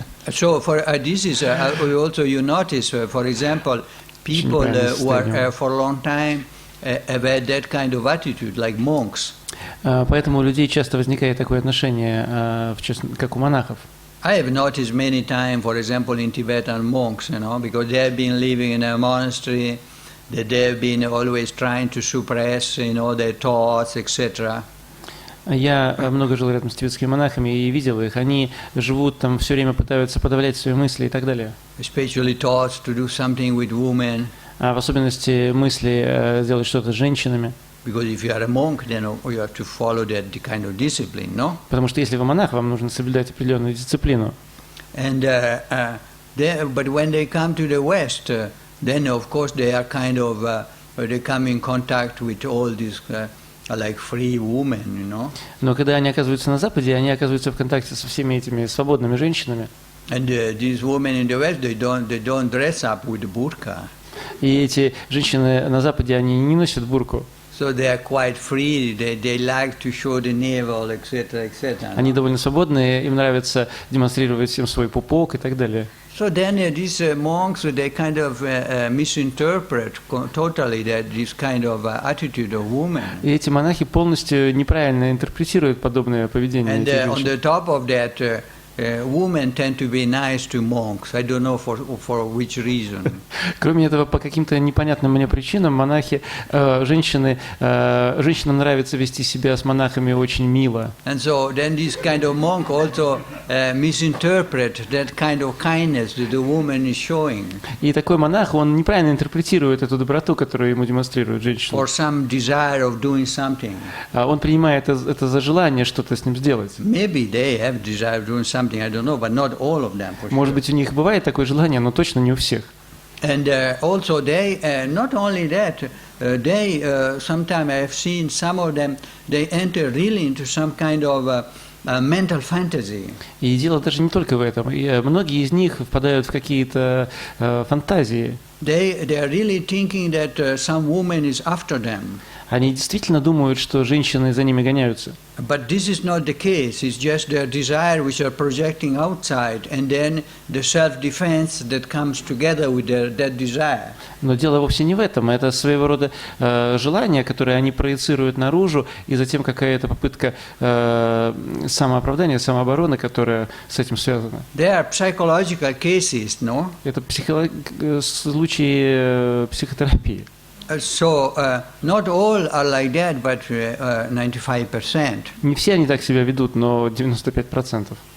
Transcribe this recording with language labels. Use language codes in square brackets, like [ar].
[en] So for this is also you notice, for example, people who are for a long time have had that kind of attitude, like monks. [ru] Поэтому у людей часто возникает такое отношение, как у монахов. [en] I have noticed many times, for example, in Tibetan monks, because they have been living in a monastery, that they have been always trying to suppress, their thoughts, etc. [ru] Я много жил рядом с тибетскими монахами и видел их. Они живут там, все время пытаются подавлять свои мысли и так далее. [en] Especially thoughts to do something with women. [ru] А в особенности мысли сделать что-то с женщинами. [en] Because if you are a monk, then you have to follow that kind of discipline, no? [ru] Потому что если вы монах, вам нужно соблюдать определенную дисциплину. [en] And but when they come to the West, then of course they are kind of they come in contact with all these like free women, you know. [ru] Но когда они оказываются на Западе, они оказываются в контакте со всеми этими свободными женщинами. [en] And these women in the West, they don't dress up with burqa. [ru] И эти женщины на Западе, они не носят бурку. [en] So they are quite free. They like to show the navel, etc., etc. [ru] Они довольно свободные, им нравится демонстрировать всем свой пупок и так далее. [en] So then these monks, they kind of misinterpret totally this kind of attitude of women. [ru] И эти монахи полностью неправильно интерпретируют подобное поведение [en] And [ru] этих [en] on [ru] женщин. [en] the top of that, women tend to be nice to monks. I don't know for which reason. [ru] Кроме этого, по каким-то непонятным мне причинам, женщинам нравится вести себя с монахами очень мило. [en] And so then this kind of monk also misinterpret that kind of kindness that the woman is showing. [ru] И такой монах, он неправильно интерпретирует эту доброту, которую ему демонстрирует женщина. [en] For some desire of doing something. [ru] Он принимает это за желание что-то с ним сделать. [en] Maybe they have desire of doing something, I don't know, but not all of them. For [ru] Может [en] sure. [ru] быть, у них бывает такое желание, но точно не у всех. [en] And also they, not only that, they sometimes I have seen some of them, they enter really into some kind of mental fantasy. [ru] И дело даже не только в этом. Многие из них впадают в какие-то фантазии. [en] They are really thinking that some woman is after them. [ru] Они действительно думают, что женщины за ними гоняются. [en] But this is not the case. It's just their desire which are projecting outside, and then the self-defense that comes together with that desire. [ru] Но дело вовсе не в этом. Это своего рода желание, которое они проецируют наружу, и затем какая-то попытка самооправдания, самообороны, которая с этим связана. [en] There are psychological cases, no? [ru] Это случаи психотерапии. [en] So not all are like that, but 95%. [ru] Не все они так себя ведут, но 95%.